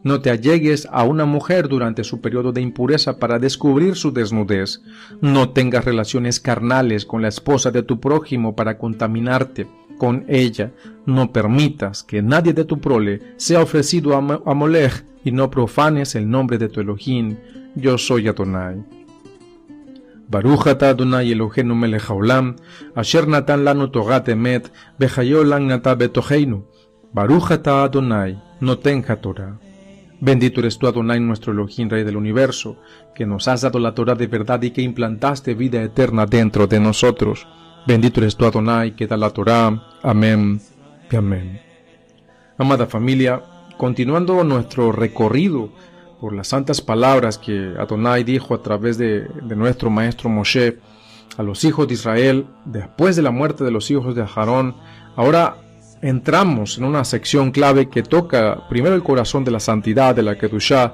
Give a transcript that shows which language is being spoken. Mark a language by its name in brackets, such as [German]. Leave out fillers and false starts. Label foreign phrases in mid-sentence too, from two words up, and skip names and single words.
[Spanish] No te allegues a una mujer durante su periodo de impureza para descubrir su desnudez. No tengas relaciones carnales con la esposa de tu prójimo para contaminarte con ella. No permitas que nadie de tu prole sea ofrecido a Molech y no profanes el nombre de tu Elohim. Yo soy Adonai. [Hebrew] ברוך אתה אדוני אלוהינו מלך העולם, אשר נתן לנו תורת אמת, וחיי עולם נטע בתוכנו. ברוך אתה אדוני, נותן התורה. [Spanish] Bendito eres tú, Adonai, nuestro Elohim, Rey del universo, que nos has dado la Torah de verdad y que implantaste vida eterna dentro de nosotros. Bendito eres tú, Adonai, que da la Torah. Amén y amén. Amada familia, continuando nuestro recorrido por las santas palabras que Adonai dijo a través de nuestro maestro Moshe a los hijos de Israel, después de la muerte de los hijos de Aarón, ahora entramos en una sección clave que toca primero el corazón de la santidad, de la Kedushá.